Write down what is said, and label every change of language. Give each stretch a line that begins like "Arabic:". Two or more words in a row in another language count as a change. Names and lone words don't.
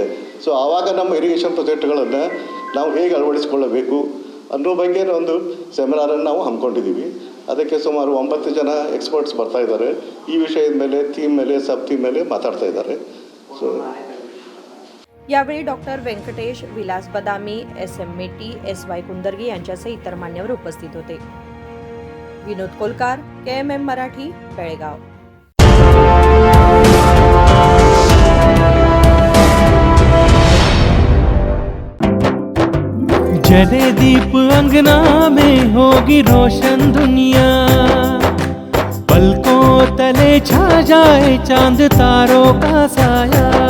Kannada: ಸೊ ಆವಾಗ ನಮ್ಮ
English: irrigation projectgalannu
Kannada: ನಾವು ಹೇಗೆ ಅಳವಡಿಸಿಕೊಳ್ಳಬೇಕು ಅನ್ನೋ ಬಗ್ಗೆ ಒಂದು ಸೆಮಿನಾರನ್ನು ನಾವು ಹಮ್ಮಿಕೊಂಡಿದ್ದೀವಿ। ಅದಕ್ಕೆ ಸುಮಾರು 9 ಜನ ಎಕ್ಸ್ಪರ್ಟ್ಸ್ ಬರ್ತಾ ಇದ್ದಾರೆ, ಈ ವಿಷಯದ ಮೇಲೆ, ಥೀಮ್ ಮೇಲೆ,
English: sub theme
Kannada: ಮೇಲೆ ಮಾತಾಡ್ತಾ ಇದ್ದಾರೆ। ಸೊ
Marathi: यावेळी डॉक्टर व्यंकटेश विलास बदामी, SM मेटी, SY कुंदर्गे यांच्यासह इतर मान्यवर उपस्थित होते. विनोद कोलकार, KMM मराठी, बेळगाव.
Hindi: जले दीप अंगना में होगी रोशन दुनिया, पलकों तले छा जाए चांद तारों का साया.